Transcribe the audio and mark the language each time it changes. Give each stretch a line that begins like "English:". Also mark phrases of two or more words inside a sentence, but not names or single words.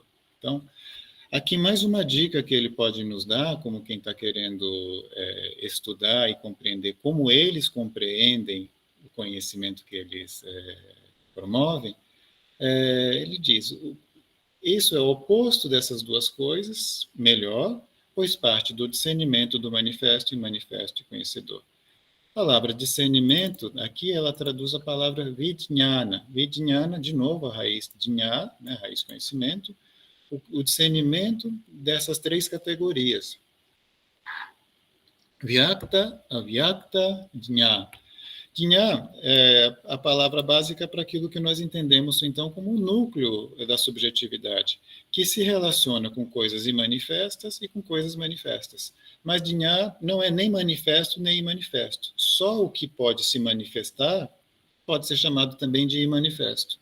Portuguese: Então, aqui mais uma dica que ele pode nos dar, como quem está querendo estudar e compreender como eles compreendem o conhecimento que eles promovem, ele diz, isso é o oposto dessas duas coisas, melhor, pois parte do discernimento do manifesto e conhecedor. A palavra discernimento, aqui ela traduz a palavra vidjnana. Vidjnana, de novo, a raiz dnya, né, a raiz conhecimento, o discernimento dessas três categorias.
Sanskrit: Vyakta, avyakta, dnya.
Portuguese: Dnya é a palavra básica para aquilo que nós entendemos, então, como o núcleo da subjetividade, que se relaciona com coisas imanifestas e com coisas manifestas. Mas Dnya não é nem manifesto nem imanifesto. Só o que pode se manifestar pode ser chamado também de imanifesto.